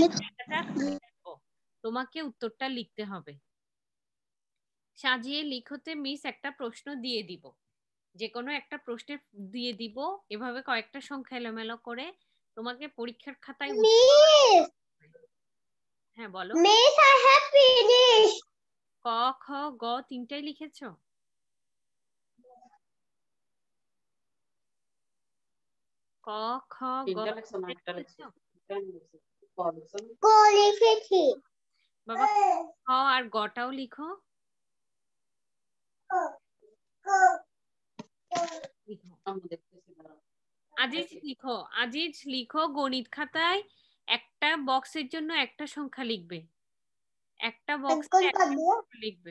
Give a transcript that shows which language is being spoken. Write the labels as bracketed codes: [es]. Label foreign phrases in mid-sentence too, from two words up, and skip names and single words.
[bn] জায়গাটা খুঁজে দেখো, তোমাকে উত্তরটা লিখতে হবে। সাজিয়ে লিখতে মিস একটা প্রশ্ন দিয়ে দিব, যে কোনো একটা প্রশ্নের দিয়ে দিব, এভাবে কয়েকটা সংখ্যা এলোমেলো করে তোমাকে পরীক্ষার খাতায় হ্যাঁ বলো। [en] Miss, I have finished. [bn] ক খ গ 3টাই লিখেছো? ক খ গ লিখেছো? লিখেছি বাবা খ আর গটাও লিখো। আজিজ লিখো, আজিজ লিখো গণিত খাতায় একটা বক্সের জন্য একটা সংখ্যা লিখবে, একটা বক্সে একটা সংখ্যা লিখবে।